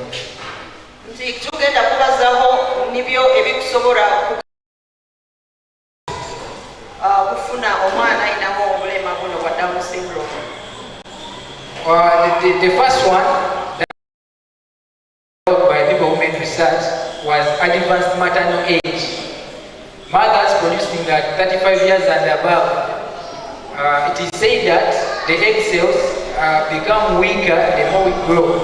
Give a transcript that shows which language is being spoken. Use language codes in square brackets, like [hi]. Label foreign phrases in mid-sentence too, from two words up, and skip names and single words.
[ttj] Nti tugenda kubazaho nibyo ebikusobola kufuna omwana ayinaho obulema buno bwa Down syndrome. [en] The first one that by people who made research was advanced maternal age. Mothers producing at 35 years and above. It is said that the egg cells become weaker the more we grow.